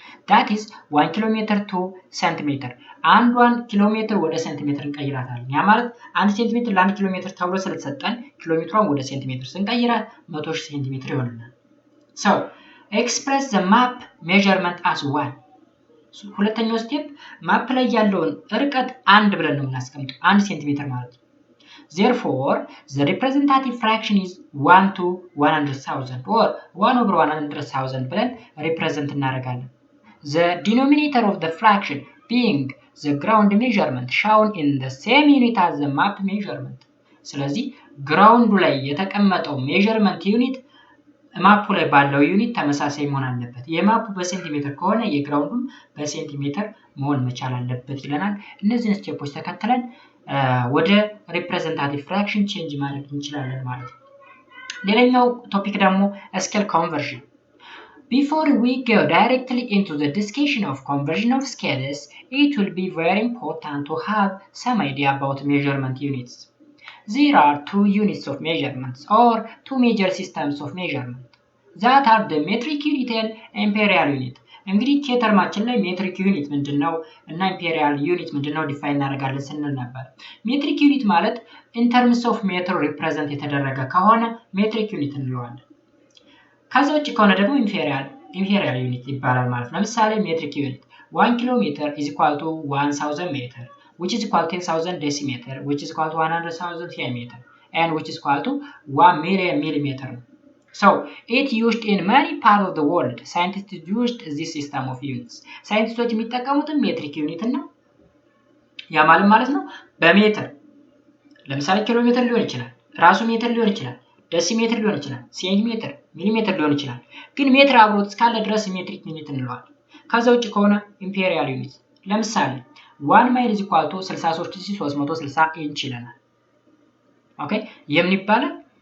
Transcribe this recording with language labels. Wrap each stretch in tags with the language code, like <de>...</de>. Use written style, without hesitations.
<am>that is 1 ኪሎ ሜትር to ሴንቲሜትር። አንዷን ኪሎ ሜትር ወደ ሴንቲሜትር እንቀይራታለን። ያ ማለት 1 ሴንቲሜትር ለ1 ኪሎ ሜትር ተብሎ ስለተሰጠን ኪሎ ሜትሯን ወደ ሴንቲሜትር ስንቀይራት 100,000 ሴንቲሜትር ይሆናል።</am> <en>so express the map measurement as 1.</en> <am>ሁለተኛው ስቴፕ ማፕ ላይ ያለውን ርቀት 1 ብለን ነው የምናስቀምጠው፣ 1 ሴንቲሜትር ማለት ነው።</am> <en>therefore the representative fraction is 1 to 100,000 or 1 over 100,000</en> <am>ብለን ሪፕሬዘንት እናደርጋለን።</am> <en>the denominator of the fraction being the ground measurement shown in the same unit as the map measurement.</en> <am>ስለዚህ ግራውንዱ ላይ የተቀመጠው ሜዠርመንት ዩኒት ማፑ ላይ ባለው ዩኒት ተመሳሳይ መሆን አለበት። የማፑ በሴንቲሜትር ከሆነ የግራውንዱም በሴንቲሜትር መሆን መቻል አለበት ይለናል። እነዚህን ስቴፖች ተከትለን ወደ ሪፕሬዘንታቲቭ ፍራክሽን ቼንጅ ማድረግ እንችላለን ማለት ነው። ሌላኛው ቶፒክ ደግሞ ስኬል ኮንቨርዥን።</am> <en>Before we go directly into the discussion of conversion of scales, it will be very important to have some idea about measurement units. there are two units of measurements or two major systems of measurement that are the metric unit and imperial unit.</en> <am>እንግዲህ ኬተርማችን ላይ ሜትሪክ ዩኒት ምንድነው እና ኢምፔሪያል ዩኒት ምንድነው ዲፋይን እናደርጋለን ስንል ነበር። ሜትሪክ ዩኒት ማለት</am> <en>in terms of meter represent</en> <am>የተደረገ ከሆነ ሜትሪክ ዩኒት እንለዋለን። ከዛ ውጭ ከሆነ ደግሞ ኢምፔሪያል ዩኒት ይባላል ማለት ነው። ለምሳሌ ሜትሪክ ዩኒት 1 ኪሎ ሜትር</am> <en>is equal to 1000 meter which is equal to 10,000 decimeter which is equal to 100,000 centimeter and which is equal to 1 million millimeter. So it used in many parts of the world. Scientists used this system of units.</en> <am>ሳይንቲስቶች የሚጠቀሙት ሜትሪክ ዩኒት ነው። ያ ማለት ነው በሜትር ለምሳሌ ኪሎ ሜትር ሊሆን ይችላል፣ ራሱ ሜትር ሊሆን ይችላል፣ ዴሲሜትር ሊሆን ይችላል፣ ሴንቲሜትር፣ ሚሊሜትር ሊሆን ይችላል። ግን ሜትር አብሮት እስካለ ድረስ ሜትሪክ ዩኒት እንለዋለን። ከዛ ውጭ ከሆነ ኢምፔሪያል ዩኒት ለምሳሌ 1 ማይል</am> <en>is equal to 63360</en> <am>ኢንች ይለናል። ኦኬ የምን ይባላል?</am>